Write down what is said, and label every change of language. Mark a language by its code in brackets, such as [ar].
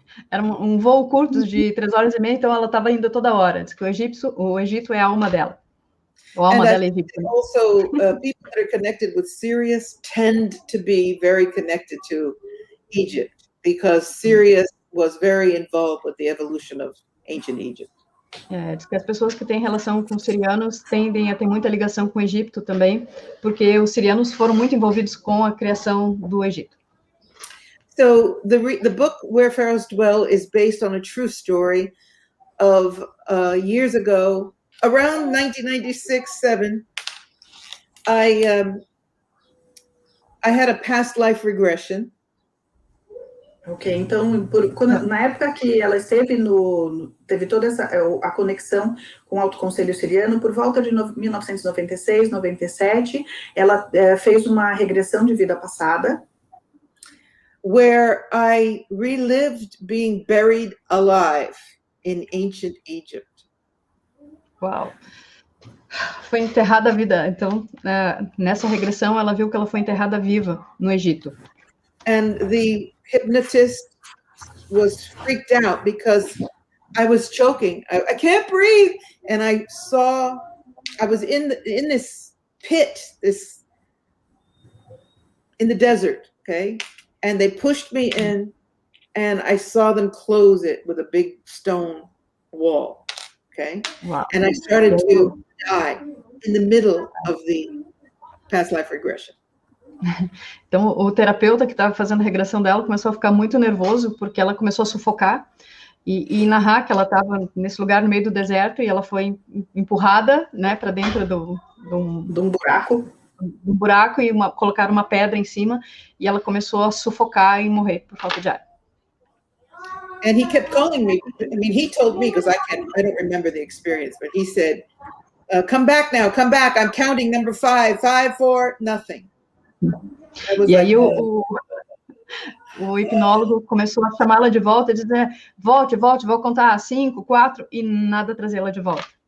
[pt] Era um voo curto de 3 horas e meia, então ela estava indo toda hora. Diz que o Egito é a alma dela. A alma dela é egípcia. [en] Also, people that are connected with Sirius tend to be very connected to Egypt, because Sirius was very involved with the evolution of ancient Egypt. [pt] Diz que as pessoas que têm relação com os sirianos tendem a ter muita ligação com o Egito também, porque os sirianos foram muito envolvidos com a criação do Egito. [en] So the book Where Pharaohs Dwell is based on a true story of years ago, around 1996-7. I had a past life regression. [pt] Ok, então, na época que ela esteve teve toda a conexão com o Alto Conselho Siriano, por volta de 1996, 97, ela fez uma regressão de vida passada. [en] Where I relived being buried alive in ancient Egypt. [pt] Uau! Foi enterrada viva. Então, nessa regressão, ela viu que ela foi enterrada viva no Egito. [en] And the hypnotist was freaked out because I was choking. I can't breathe. And I was in this pit, in the desert, okay? And they pushed me in, and I saw them close it with a big stone wall, okay? Wow. And I started to die in the middle of the past life regression. [pt] Então, o terapeuta que estava fazendo a regressão dela começou a ficar muito nervoso, porque ela começou a sufocar e narrar que ela estava nesse lugar no meio do deserto, e ela foi empurrada, né, para dentro de um buraco. Um buraco, e colocaram uma pedra em cima, e ela começou a sufocar e morrer por falta de ar. [en] And he kept calling me. I mean, he told me, because I don't remember the experience, but he said, come back now, come back. I'm counting number 5, 5, 4, nothing. [pt] E aí o hipnólogo começou a chamá-la de volta, e dizer, volte, vou contar 5, 4, e nada trazê-la de volta.